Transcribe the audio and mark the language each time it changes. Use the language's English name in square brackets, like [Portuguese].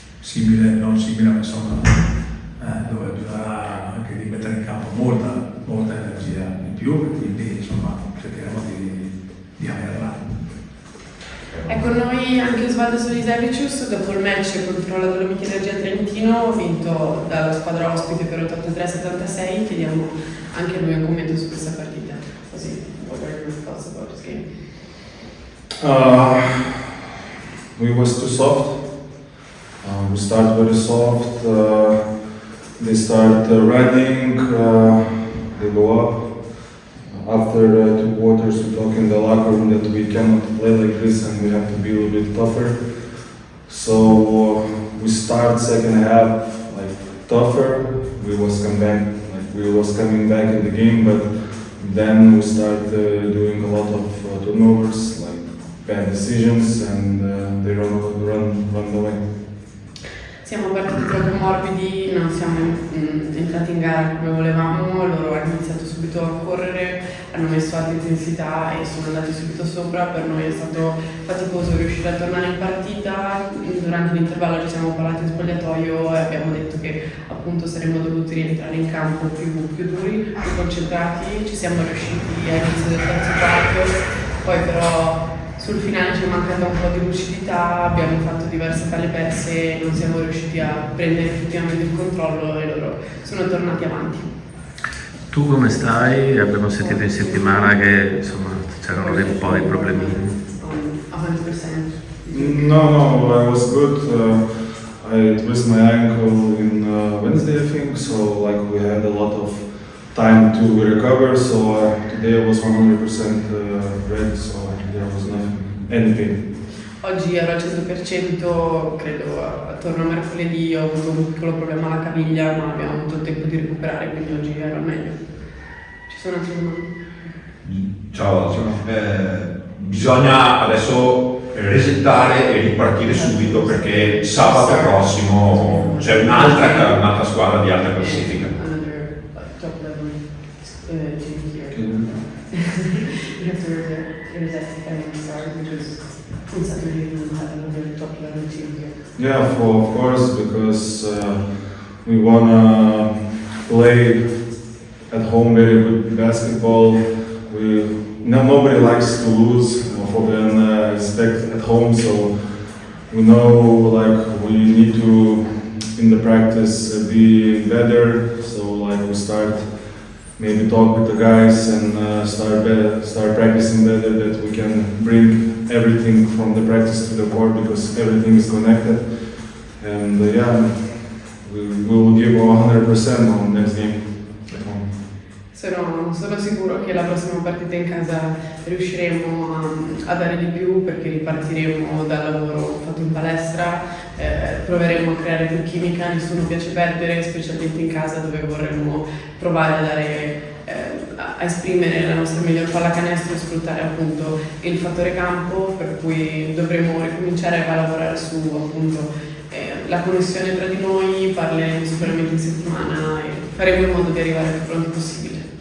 [Italian] non simile, ma insomma, dove bisognerà anche di mettere in campo molta energia in più, e quindi insomma cercheremo di averla. È con noi anche Osvaldo Solisevicius. Dopo il match contro la Dolomiti Energia Trentino, vinto dalla squadra ospite per 83-76, chiediamo anche a lui un commento su questa partita. [English] Così, what are your thoughts about this game? We was too soft. We start very soft. They start running. They go up. After 2 quarters, we talk in the locker room that we cannot play like this and we have to be a little bit tougher. So we start second half like tougher. We was coming back in the game, but then we start doing a lot of turnovers, like bad decisions, and they run away. [Italian] Siamo partiti troppo morbidi, non siamo entrati in gara come volevamo, loro hanno iniziato subito a correre, hanno messo alta intensità e sono andati subito sopra. Per noi è stato faticoso riuscire a tornare in partita. Durante l'intervallo ci siamo parlati in spogliatoio e abbiamo detto che appunto saremmo dovuti rientrare in campo più duri, più concentrati. Ci siamo riusciti all'inizio del terzo quarto, poi però sul finale ci è mancata un po' di lucidità, abbiamo fatto diverse palle perse e non siamo riusciti a prendere effettivamente il controllo e loro sono tornati avanti. Tu come stai? Abbiamo sentito in settimana che insomma c'erano un po' di problemini. 100%. [English] No, I was good. I twisted my ankle in Wednesday, I think, so like we had a lot of time to recover, so today I was 100% ready, so there was any pain. [Italian] Oggi ero al 100%, credo attorno a mercoledì ho avuto un piccolo problema alla caviglia, ma abbiamo avuto il tempo di recuperare, quindi oggi ero al meglio. Ci sono altri domande? Ciao, bisogna adesso resettare e ripartire subito perché sabato prossimo c'è un'altra squadra di alta classifica. [English] Another top level team here. You have to reset and start because on Saturday we will have another top level team here. Yeah, of course, because we wanna play at home very good basketball. Nobody likes to lose than expect at home, so we know like we need to in the practice be better. So like we start maybe talk with the guys and start practicing better, that we can bring everything from the practice to the court because everything is connected. And yeah, we will give 100% on next game at home. [Italian] Sono sicuro che la prossima partita in casa riusciremo a dare di più perché ripartiremo dal lavoro fatto in palestra, proveremo a creare più chimica, nessuno piace perdere, specialmente in casa dove vorremmo provare a dare a esprimere la nostra miglior pallacanestro e sfruttare appunto il fattore campo, per cui dovremo ricominciare a lavorare su appunto la connessione tra di noi, parleremo sicuramente in settimana e faremo in modo di arrivare il più pronti possibile.